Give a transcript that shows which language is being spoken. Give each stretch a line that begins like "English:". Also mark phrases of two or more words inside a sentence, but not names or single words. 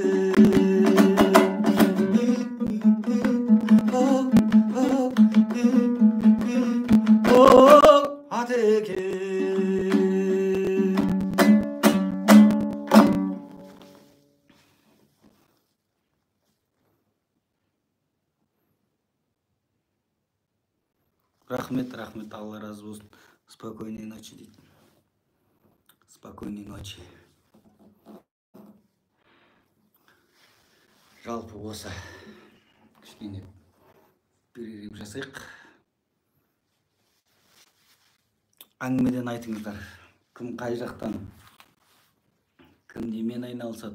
Kazakh: Атеке рахмет, Алла разы болсын.
Russian: Спокойной ночи дейді. Спокойной ночи.
Kazakh: Жалпы осы кішкене перерыв жасайық. Әңгімеден айтыңыздар, кім қай жақтан, кім немен айналысады.